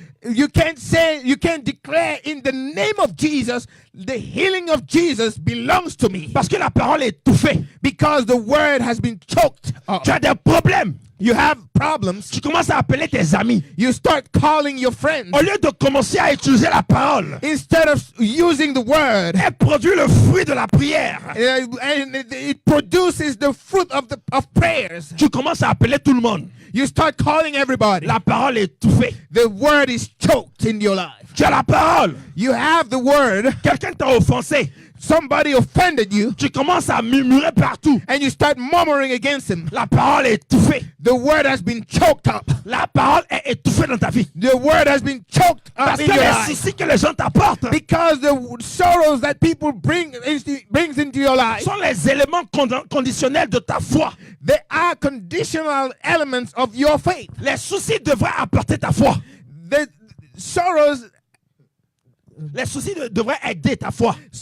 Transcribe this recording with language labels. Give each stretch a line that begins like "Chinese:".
English: You can't declare in the name of Jesus, the healing of Jesus belongs to me.
French: Parce que la parole est étouffée.
English: Because the word has been choked up.
French: Tu as des problèmes.
English: You have problems.
French: Tu commences à appeler tes amis.
English: You start calling your friends.
French: Au lieu de commencer à utiliser la parole,
English: Instead of using the word,
French: elle produit le fruit de la prière.
English: and it produces the fruit of prayers.
French: Tu commences à appeler tout le monde.
English: You start calling everybody.
French: La parole est étouffée.
English: The word is choked in your life.
French: Tu as la parole.
English: You have the word.
French: Quelqu'un t'a offensé.
English: somebody offended you,
French: tu commences à murmurer partout.
English: and you start murmuring against him,
French: La parole est étouffée.
English: the word has been choked up.
French: La parole est étouffée dans ta vie.
English: The word has been choked up
French: Parce
English: in
French: que
English: your
French: les
English: life.
French: soucis que les gens t'apportent
English: Because the sorrows that people brings into your life,
French: sont les éléments conditionnels de ta foi.
English: they are conditional elements of your faith.
French: Les soucis devraient apporter ta foi.
English: The sorrows,
French: Les soucis devraient aider ta foi.